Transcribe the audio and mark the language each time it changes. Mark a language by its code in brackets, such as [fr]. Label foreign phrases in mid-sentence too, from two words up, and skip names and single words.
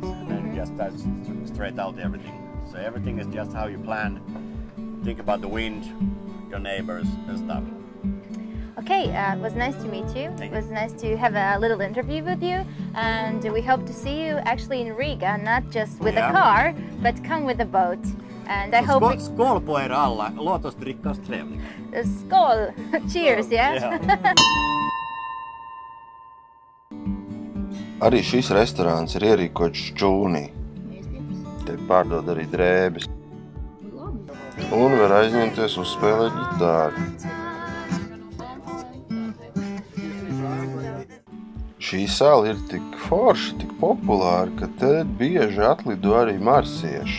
[en] And then you just start straight out everything. So everything is just how you plan. Think about the wind, your neighbors and stuff. Okay, it was nice to meet you. It was nice to have a little interview with you, and we hope to see you actually in Riga, not just with a car, but come with a boat. And I hope... [sv] Skål på er alla, låt oss dricka oss trevligt. [en] Skål! Cheers, yeah? [lv] Arī šis restorāns ir ierīkots šķūnī. Te pārdod arī drēbes. Un var aizņemties uzspēlēt ģitāru. Šī sala ir tik forša, tik populāra, ka te bieži atlido arī marsieši.